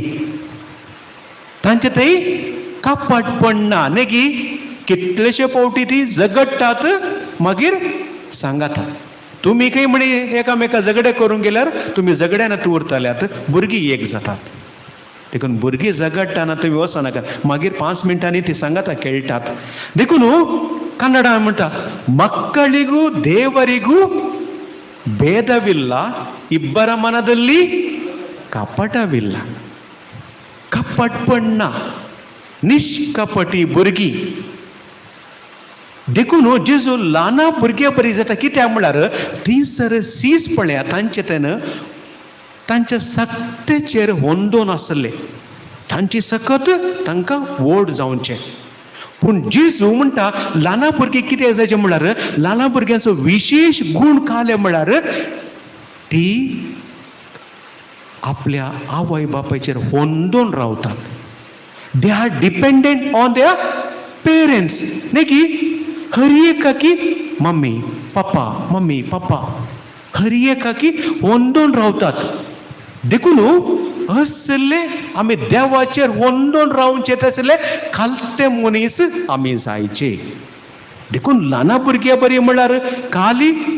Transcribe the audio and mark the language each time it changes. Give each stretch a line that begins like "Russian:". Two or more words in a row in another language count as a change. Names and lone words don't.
Konkani: तांचे थंय कापटपण ना नेगी कितलेशे फावटी ती झगडटात मागीर सांगात तुम्ही खंय म्हणी एकामेका झगडे करूंक गेल्यार तुम्ही झगड्यान उरतल्यात भुरगीं एक जातात देखून भुरगीं झगडटाना तुम्ही वचनाका मागीर 5 मिनटांनी ती सांगाता खेळटात देखून कन्नडान म्हणटा
Kannada: ಮಕ್ಕಳಿಗೂ ದೇವರಿಗೂ ಭೇದವಿಲ್ಲ ಇಬ್ಬರ ಮನದಲ್ಲಿ ಕಪಟವಿಲ್ಲ
Konkani: कपटपण ना निष्कपटी भुरगीं देखून जेजू ल्हाना भुरग्यां बरी जाता कित्याक म्हळ्यार थंयसर सीसपण्या तांचे तांच्या सक्तेचेर होंदोन आसले तांची सकत तांकां व्हड जावचें पूण जेजू म्हणटा ल्हाना भुरगीं कितें जायचें म्हळ्यार ल्हाना भुरग्यांचो विशेश गूण काले म्हळ्यार ती आपल्या आवय बापायचेर होंदोन रावतात
English: they are dependent on their parents
Konkani: न्ही की हर एकाकी मम्मी पप्पा हर एकाकी होंदोन रावतात देखून असले आमी देवाचेर होंदोन रावचे तसले खालते मनीस आमी जायचे देखून ल्हाना भुरग्यां बरी म्हळ्यार खाली